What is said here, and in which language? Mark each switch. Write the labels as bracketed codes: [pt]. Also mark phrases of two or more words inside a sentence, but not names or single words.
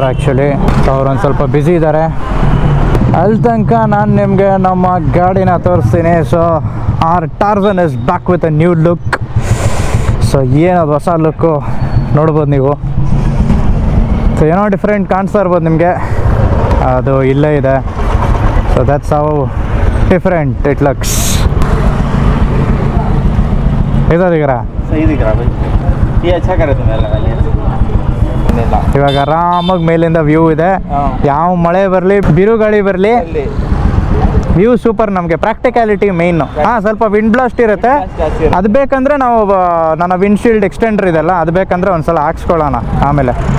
[kn] ಆ್ಯಕ್ಚುಲಿ ಅವ್ರೊಂದು ಸ್ವಲ್ಪ ಬ್ಯುಸಿ ಇದ್ದಾರೆ. ಅಲ್ಲಿ ತನಕ ನಾನು ನಿಮಗೆ ನಮ್ಮ ಗಾಡಿನ ತೋರಿಸ್ತೀನಿ. [en] so our Tarzan is back with a new look. [kn] ಸೊ ಏನದು ಹೊಸ ಲುಕ್ಕು ನೋಡ್ಬೋದು ನೀವು. ಸೊ ಏನೋ ಡಿಫ್ರೆಂಟ್ ಕಾಣಿಸ್ತಾ ಇರ್ಬೋದು ನಿಮಗೆ, ಅದು ಇಲ್ಲೇ ಇದೆ. [en] So that's how different it looks. [hi] इधर दिख रहा सही दिख रहा भाई, ये अच्छा करे तुम्हें लगा लिया. [kn] ಇವಾಗ ಆರಾಮಾಗಿ ಮೇಲಿಂದ ವ್ಯೂ ಇದೆ. ಯಾವ ಮಳೆ ಬರಲಿ, ಬಿರುಗಾಳಿ ಬರಲಿ, ವ್ಯೂ ಸೂಪರ್. ನಮಗೆ [en] practicality main. [kn] ಸ್ವಲ್ಪ [en] wind blast [kn] ಇರುತ್ತೆ. ಅದು ಬೇಕಂದರೆ ನಾವು ನನ್ನ [en] windshield extender [kn] ಇದೆಲ್ಲ, ಅದು ಬೇಕಂದರೆ ಒಂದು ಸಲ ಹಾಕ್ಸ್ಕೊಳ್ಳೋಣ ಆಮೇಲೆ.